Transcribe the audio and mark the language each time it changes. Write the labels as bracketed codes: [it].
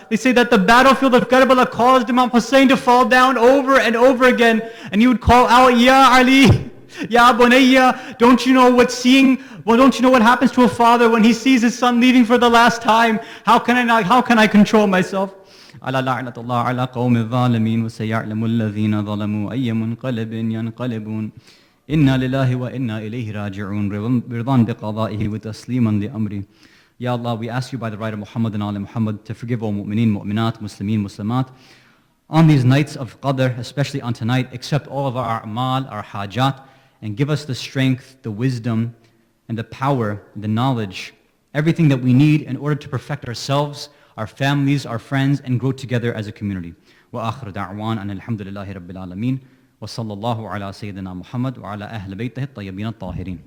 [en] They say that the battlefield of Karbala caused Imam Hussein to fall down over and over again, and he would call out, Ya Ali, Ya Bunayya, don't you know what happens to a father when he sees his son leaving for the last time? How can I control myself? [ar] على لعنة الله على قوم الظالمين وسيعلم الذين ظلموا أي منقلب ينقلبون إنا لله وإنا إليه راجعون رضا بقضائه وتسليما لأمره. [en] Ya Allah, we ask you by the right of Muhammad and Ali Muhammad to forgive all mu'mineen, mu'minat, muslimin, muslimat. On these nights of Qadr, especially on tonight, accept all of our a'mal, our hajat, and give us the strength, the wisdom, and the power, the knowledge, everything that we need in order to perfect ourselves, our families, our friends, and grow together as a community. [ar] وآخر دعوان أن الحمد لله رب العالمين وصلى الله على سيدنا محمد وعلى أهل بيته الطيبين الطاهرين.